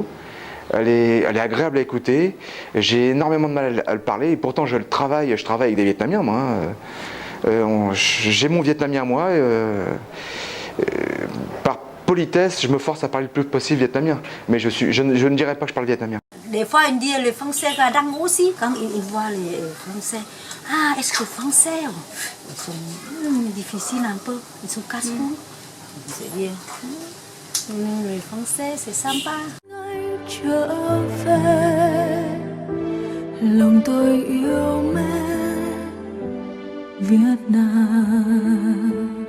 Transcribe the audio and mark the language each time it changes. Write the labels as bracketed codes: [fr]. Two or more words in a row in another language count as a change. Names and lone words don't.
[fr] Elle est agréable à écouter. J'ai énormément de mal à le parler et pourtant je travaille avec des Vietnamiens, moi. J'ai mon vietnamien à moi. Par politesse, je me force à parler le plus possible vietnamien. Mais je ne dirais pas que je parle vietnamien. Des fois, ils disent les Français [vi] đang ngủ [fr] aussi. Quand ils voient les Français, est-ce que Français, ils sont difficiles un peu, ils sont casse-cou. C'est bien. Les Français, c'est sympa. [vi] Trở về lòng tôi yêu mến Việt Nam.